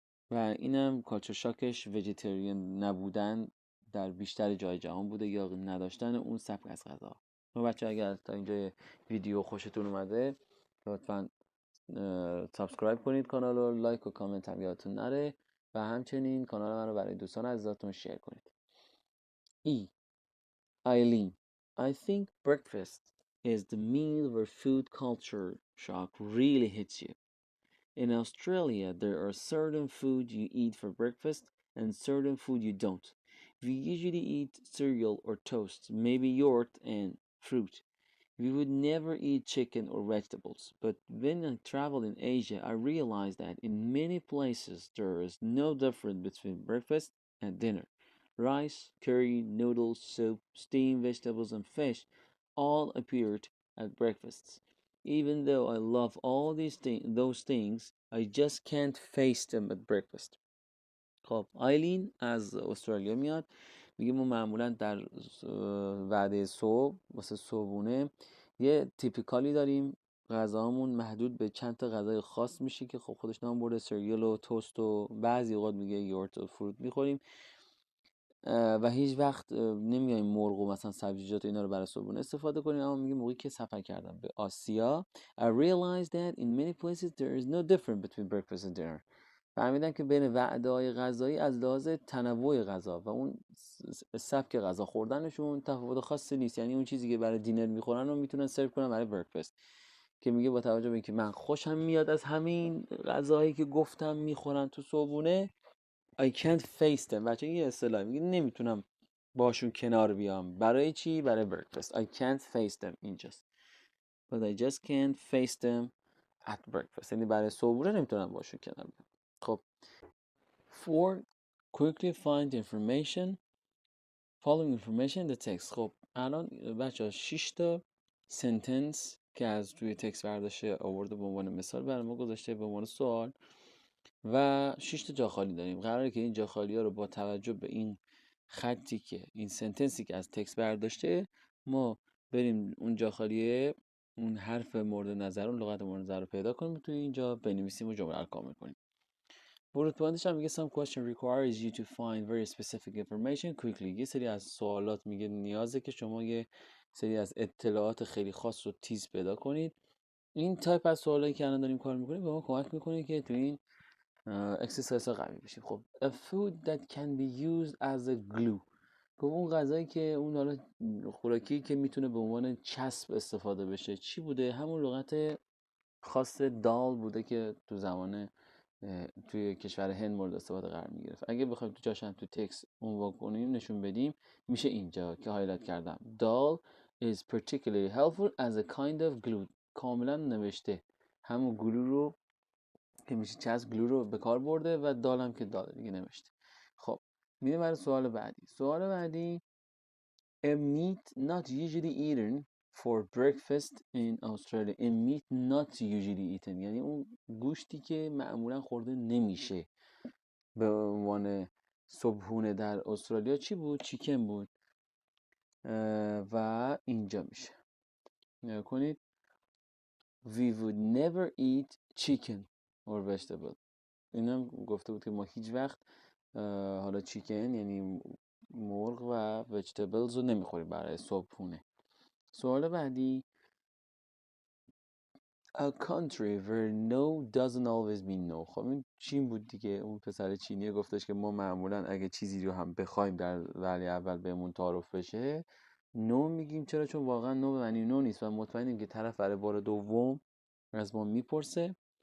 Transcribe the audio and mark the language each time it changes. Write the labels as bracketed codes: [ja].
[fa] و اینم کالچر شاکش ویژیتریان نبودن در بیشتر جای جهان بوده یا نداشتن اون سبک از غذا. و بچه اگر تا اینجا ویدیو خوشتون اومده لطفا سابسکرایب کنید کانال رو، لایک و کامنت هم یادتون نره، و همچنین کانال من رو برای دوستان عزیزاتون شیر کنید. E. [en] Eileen, I think breakfast is the meal where food culture shock really hits you. In Australia, there are certain food you eat for breakfast and certain food you don't. We usually eat cereal or toast, maybe yogurt and fruit. We would never eat chicken or vegetables. But when I traveled in Asia, I realized that in many places there is no difference between breakfast and dinner. Rice, curry, noodles, soup, steamed vegetables, and fish all appeared at breakfasts. Even though I love all those things, I just can't face them at breakfast. [fa] خب آیلین از استرالیا میاد، میگه ما معمولا در وعده صبح واسه صبحونه یه تیپیکالی داریم، غذامون محدود به چند تا غذای خاص میشه که خب خودش نام برده، سریال و توست و بعضی اوقات میگه یورت و فروت میخوریم، و هیچ وقت نمیایم مرغ و مثلا سبزیجات و اینا رو برای صبحونه استفاده کنیم. اما میگه موقعی که سفر کردم به آسیا [en] I realized that in many places there is no difference between breakfast and dinner. [fa] فهمیدم که بین وعده‌های غذایی از لحاظ تنوع غذا و اون سبک غذا خوردنشون تفاوت خاصی نیست. یعنی اون چیزی که برای دینر میخورن رو میتونن سرو کنن برای برکفست. که میگه با توجه به اینکه من خوشم میاد از همین غذاهایی که گفتم میخورن تو صبحونه، [en] I can't face them. [fa] بچه یه اصطلاح میگه نمیتونم باشون کنار بیام. برای چی؟ برای breakfast. [en] I can't face them [fa] اینجاست. [en] But I just can't face them at breakfast. [fa] یعنی برای صبحونه نمیتونم باشون کنار بیام. [en] خب 4. Quickly find information following information in the text. [fa] خب الان بچه ها 6 تا سنتنس که از توی تکست برداشته آورده به عنوان مثال برای ما گذاشته به عنوان سوال و 6 تا جا خالی داریم. قراره که این جا خالی ها رو با توجه به این خطی که این سنتنسی که از تکست برداشته ما بریم اون جا خالیه اون حرف مورد نظر اون لغت مورد نظر رو پیدا کنیم توی اینجا بنویسیم و جمله رو کامل کنیم. ورود پوینتش هم میگه [en] some question requires you to find very specific information quickly. [fa] یه سری از سوالات میگه نیازه که شما یه سری از اطلاعات خیلی خاص رو تیز پیدا کنید. این تایپ از سوالایی که الان داریم کار میکنیم به ما کمک میکنه که تو این اکسرسایز ها قوی بشیم. [en] خب a food that can be used as a glue. [fa] خب اون غذایی که اون حالا خوراکی که میتونه به عنوان چسب استفاده بشه چی بوده؟ همون لغت خاص دال بوده که تو زمان توی کشور هند مورد استفاده قرار میگرفت. اگه بخوایم تو جاشن تو تکست عنوان کنیم نشون بدیم میشه اینجا که هایلایت کردم دال [en] is particularly helpful as a kind of glue. [fa] کاملا نوشته همون گلو رو که میشه چسب گلو رو به کار برده و دال هم که دال دیگه نوشته. خب میریم برای سوال بعدی. سوال بعدی [en] a meat not usually eaten for breakfast in Australia. A meat not usually eaten [fa] یعنی اون گوشتی که معمولا خورده نمیشه به عنوان صبحونه در استرالیا چی بود؟ چیکن بود و اینجا میشه نگاه کنید [en] we would never eat chicken or vegetable. [fa] اینم گفته بود که ما هیچ وقت حالا چیکن یعنی مرغ و وجیتبلز رو نمیخوریم برای صبحونه. سوال بعدی [en] A country where no doesn't always mean no. [fa] خب این چین بود دیگه. اون پسر چینی گفتش که ما معمولا اگه چیزی رو هم بخوایم در ولی اول بهمون تعارف بشه نو میگیم. چرا؟ چون واقعا نو به معنی نو نیست و مطمئنیم که طرف برای بار دوم از ما میپرسه.